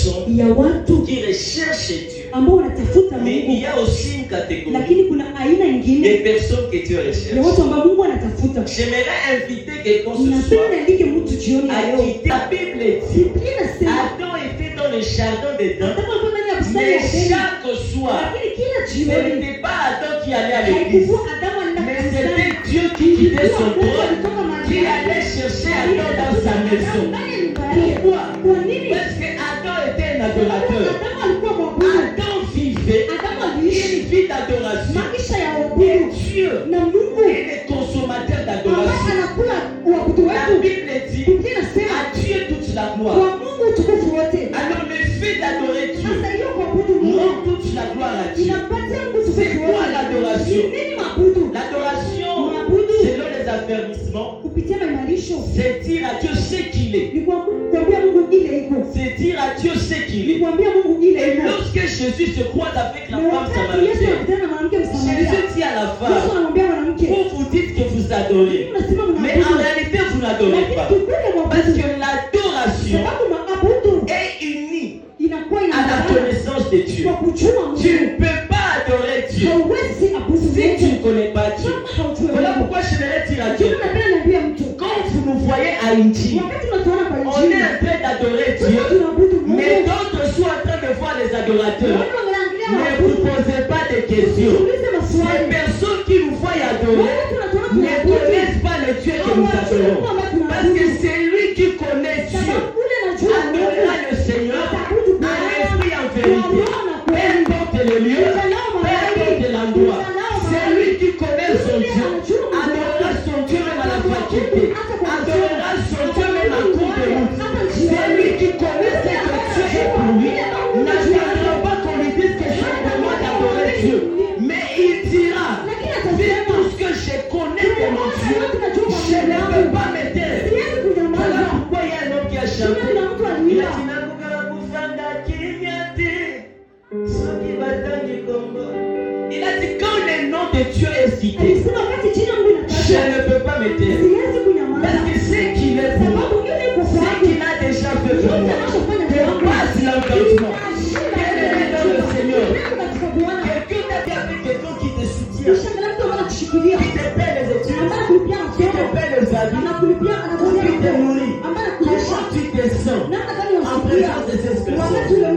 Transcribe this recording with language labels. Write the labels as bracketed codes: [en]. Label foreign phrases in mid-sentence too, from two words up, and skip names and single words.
[sw] ya watu [fr] qui recherchent Dieu. [sw] ambao wanatafuta [fr] Mais il [sw] Mungu, [fr] y a aussi une catégorie [sw] lakini kuna aina [fr] des [sw] nyingine [fr] personnes que Dieu [sw] ya [fr] recherche. [sw] watu ambao Mungu anatafuta. [fr] J'aimerais inviter quelqu'un ce [sw] Napenda [fr] soir [sw] niandike mtu jioni ya [fr] à [sw] leo. [fr] quitter. La Bible dit [sw] Biblia inasema [fr] Adam était dans le jardin d'Éden, [sw] Adamu alikuwa ndani ya bustani ya [fr] mais [sw] Edeni, [fr] chaque soir, [sw] lakini kila [fr] ce [sw] jioni [fr] n'était pas Adam qui allait à l'église, [sw] haikuwa Adamu alienda [fr] mais [sw] kanisani, [fr] c'était Dieu qui quittait son [sw] Mungu [fr] trône, [sw] alitoka mahali [fr] qui [sw] pake. [fr] allait chercher Adam dans sa maison. [sw] Ndani ya nyumba yake. [fr] Pourquoi? [sw] Kwa nini? [fr] Parce que Adam était un adorateur. [sw] Adamu alikuwa mwabudu. [fr] Adam vivait [sw] Adamu [fr] une [sw] aliishi [fr] vie d'adoration. [sw] maisha ya [fr] Et [sw] uabudu, [fr] Dieu [sw] na Mungu [fr] est le consommateur [sw] ambaye [fr] d'adoration. [sw] anakula uabudu [fr] La [sw] wetu. [fr] Bible dit [sw] Biblia inasema [fr] à Dieu toute la [sw] kwa [fr] gloire. [sw] Mungu utukufu wote. [fr] Alors le fait d'adorer Dieu [sw] Sasa hiyo kuabudu Mungu [fr] rend toute la gloire à Dieu. [sw] inapatia Mungu [fr] C'est [sw] utukufu [fr] quoi [sw] wote. [fr] l'adoration? [sw] Ni nini maabudu? [fr] L'adoration, [sw] Maabudu [fr] selon les affermissements, [sw] kupitia maimarisho [fr] c'est dire à Dieu ce qu'il est. [sw] ni kuambia Mungu ile iko, [fr] C'est dire à Dieu ce qu'il [sw] ni [fr] est. [sw] kuambia Mungu ile [fr] Et [sw] iko. [fr] lorsque Jésus se croise avec la [sw] Na [fr] femme [sw] wakati Yesu [fr] samaritaine, [sw] anakutana na mwanamke Msamaria, [fr] Jésus dit à la [sw] Yesu [fr] femme, [sw] anamwambia mwanamke, [fr] vous vous dites que vous adorez, [sw] unasema [fr] mais en [sw] mnaabudu, [fr] réalité vous n'adorez [sw] lakini [fr] pas. [sw] kikweli [fr] Parce [sw] mwabudu, [fr] que l'adoration [sw] sababu maabudu [fr] est unie [sw] inakuwa [fr] à la [sw] inaambatana [fr] connaissance de Dieu. [sw] kwa kujua [fr] Tu [sw] Mungu. [fr] ne peux pas adorer Dieu [sw] Hauwezi abudu [fr] si tu ne [sw] Mungu [fr] connais pas Dieu. [sw] kama haujui [fr] Voilà [sw] Mungu. [fr] pourquoi je vais dire à [sw] Ndio [fr] Dieu, [sw] napenda niambie mtu, [fr] quand vous nous voyez à Indy, [sw] wakati unatuona kwa [fr] on est [sw] Injili, [fr] en train d'adorer [sw] sisi [fr] Dieu, [sw] tunaabudu [fr] mais [sw] Mungu. [fr] d'autres sont en train de voir les adorateurs. [sw] Watu wanaangalia [fr] Ne vous [sw] waabudu, [fr] posez pas de questions. [sw] usiulize [fr] Les [sw] maswali. [fr] personnes qui nous voient adorer [sw] Wakati unatuona [fr] ne [sw] tunaabudu, [fr] connaissent pas le Dieu que nous adorons. Parce que c'est lui qui connaît Dieu. [sw] sababu ule anajua [fr] Adorera [sw] Mungu, [fr] le Seigneur [sw] ataabudu [fr] en [sw] Bwana [fr] esprit et en [sw] kwa [fr] vérité. [sw] roho na [fr] Peu [sw] kweli. [fr] importe le lieu, peu importe l'endroit. C'est lui qui connaît son Dieu. Adorera son Dieu même à la faculté. Adorera son Dieu même en cours de route. C'est lui qui connaît ce que Dieu est pour lui. N'attendra pas qu'on lui dise que je demande d'adorer Dieu. Mais il dira, vu tout ce que je connais de mon Dieu, je ne peux pas me taire. [sw] Siwezi kunyamaza. [fr] Voilà pourquoi il y a un homme qui a chanté. [sw] Kuna mtu [fr] Il a [sw] aliimba, [fr] dit, [ln] Nakuka kufanga kimya te, soki batangi Kongo. [fr] Il a dit, quand le nom de Dieu est cité, [sw] alisema wakati jina Mungu [fr] je [sw] inatajwa, [fr] ne peux pas me taire. [sw] siwezi kunyamaza. [fr] Parce que ce qu'il est pour moi, [sw] Sababu yule iko [fr] ce [sw] kwangu, [fr] qu'il a déjà fait pour moi, dépasse l'entendement. Bien-aimé dans le Seigneur, quelqu'un t'a dit avec quelqu'un qui te soutient, qui te paie les études, qui te paie les habits, qui te nourrit. Comment tu te sens en présence de ces personnes?